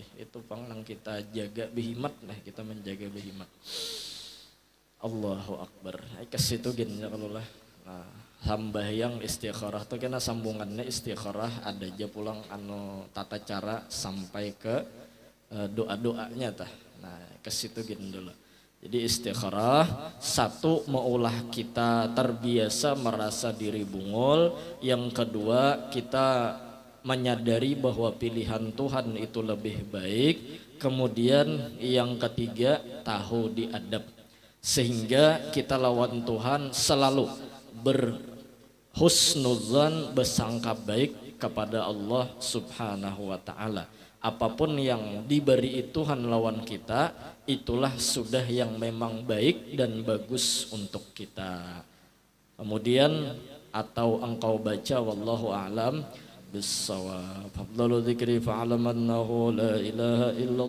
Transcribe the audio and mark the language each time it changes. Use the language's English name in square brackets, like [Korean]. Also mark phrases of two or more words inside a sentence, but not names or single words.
[Banjar] Itu pang nang kita jaga behimat lah, kita menjaga behimat. [Arabic] الله أكبر. [Banjar] Ke situ gini ya kalau lah. Nah, sambayang istikharah tuh kena sambungannya istikharah ada aja pulang anu tata cara sampai ke doa-doanya tah. Nah, ke situ gini dulu. Jadi istikharah satu, maulah kita terbiasa merasa diri bungul. [Indonesian] Yang kedua, kita menyadari bahwa pilihan Tuhan itu lebih baik. Kemudian yang ketiga, tahu diadab. Sehingga kita lawan Tuhan selalu berhusnudzan, bersangka baik kepada Allah [Arabic] سبحانه وتعالى. [Indonesian] Apapun yang diberi Tuhan lawan kita, itulah sudah yang memang baik dan bagus untuk kita. Kemudian atau engkau baca [Arabic] والله أعلم بالصواب. أفضل الذكر فاعلم أنه لا إله إلا الله.